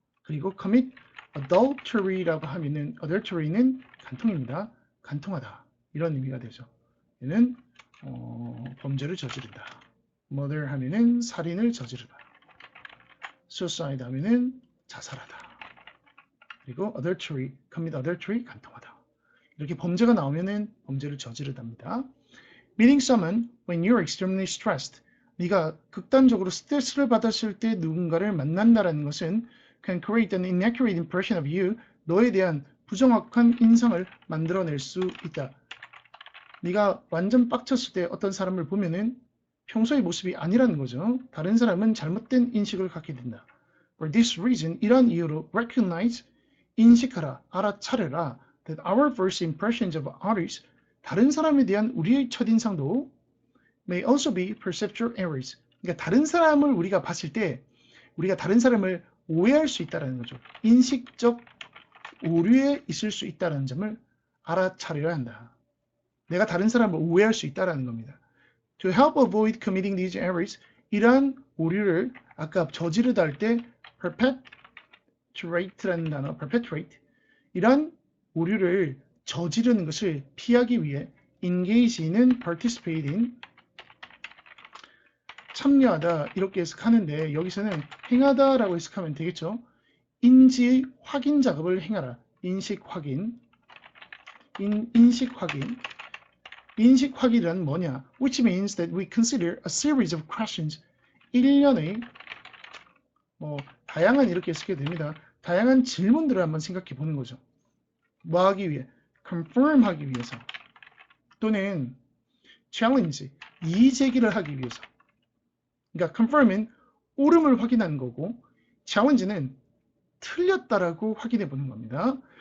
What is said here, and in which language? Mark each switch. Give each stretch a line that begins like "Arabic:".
Korean: 그리고 commit adultery라고 하면 adultery는 간통입니다. 간통하다. 이런 의미가 되죠. 얘는 범죄를 저지른다. murder 하면은 살인을 저지르다. suicide 하면은 자살하다. 그리고 adultery, commit adultery, 간통하다. 이렇게 범죄가 나오면은 범죄를 저지르답니다.
English: Meeting someone when you're extremely stressed.
Korean: 네가 극단적으로 스트레스를 받았을 때 누군가를 만난다라는 것은
English: can create an inaccurate impression of you.
Korean: 너에 대한 부정확한 인상을 만들어낼 수 있다. 네가 완전 빡쳤을 때 어떤 사람을 보면은 평소의 모습이 아니라는 거죠. 다른 사람은 잘못된 인식을 갖게 된다.
English: For this reason,
Korean: 이런 이유로
English: recognize,
Korean: 인식하라, 알아차려라
English: that our first impressions of others,
Korean: 다른 사람에 대한 우리의 첫인상도
English: may also be perceptual errors.
Korean: 그러니까 다른 사람을 우리가 봤을 때 우리가 다른 사람을 오해할 수 있다는 거죠. 인식적 오류에 있을 수 있다는 점을 알아차려야 한다. 내가 다른 사람을 오해할 수 있다는 겁니다.
English: To help avoid committing these errors,
Korean: 이러한 오류를 아까 저지르다 할 때 perpetuate라는 단어, perpetuate, 이러한 오류를 저지르는 것을 피하기 위해 engage in은 participate in, 참여하다 이렇게 해석하는데 여기서는 행하다라고 해석하면 되겠죠. 인지의 확인 작업을 행하라. 인식 확인. 인식 확인. 인식 확인이란 뭐냐?
English: Which means that we consider a series of questions.
Korean: 일련의 다양한 이렇게 해석이 됩니다. 다양한 질문들을 한번 생각해 보는 거죠. 뭐 하기 위해? confirm 하기 위해서. 또는 challenge, 이의 제기를 하기 위해서. 그러니까 confirm은 옳음을 확인하는 거고 challenge는 틀렸다라고 확인해 보는 겁니다.